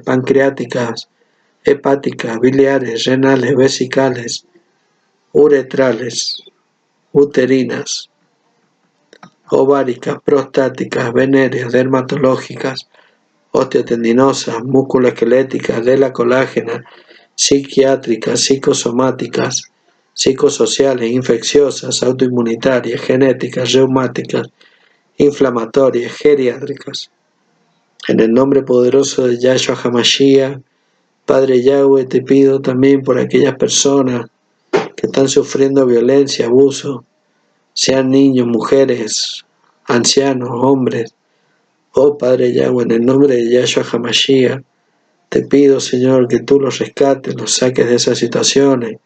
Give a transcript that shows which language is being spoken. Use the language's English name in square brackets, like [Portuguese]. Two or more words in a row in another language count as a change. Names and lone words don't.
[Spanish] pancreáticas, hepáticas, biliares, renales, vesicales, uretrales, uterinas, ováricas, prostáticas, venéreas, dermatológicas, osteotendinosas, musculoesqueléticas, de la colágena, psiquiátricas, psicosomáticas, psicosociales, infecciosas, autoinmunitarias, genéticas, reumáticas, inflamatorias, geriátricas. En el nombre poderoso de Yahshua HaMashiach, Padre Yahweh, te pido también por aquellas personas que están sufriendo violencia, abuso sean niños, mujeres, ancianos, hombres. Oh Padre Yahweh, en el nombre de Yahshua HaMashiach, te pido, Señor, que tú los rescates, los saques de esas situaciones.